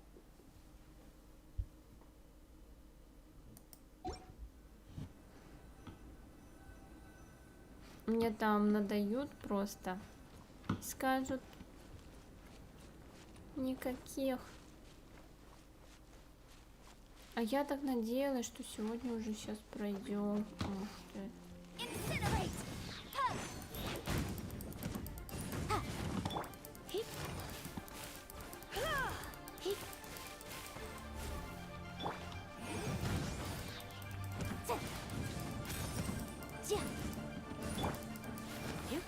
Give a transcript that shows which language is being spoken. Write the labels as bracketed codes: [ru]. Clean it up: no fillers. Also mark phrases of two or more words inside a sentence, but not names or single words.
[ru] Мне там надают просто. Скажут, никаких. А я так надеялась, что сегодня уже сейчас пройдем. Ах ты. [en] Incinerate! Ha! Ha! Hip! Ha! Hip! Jia! Jia! Hip!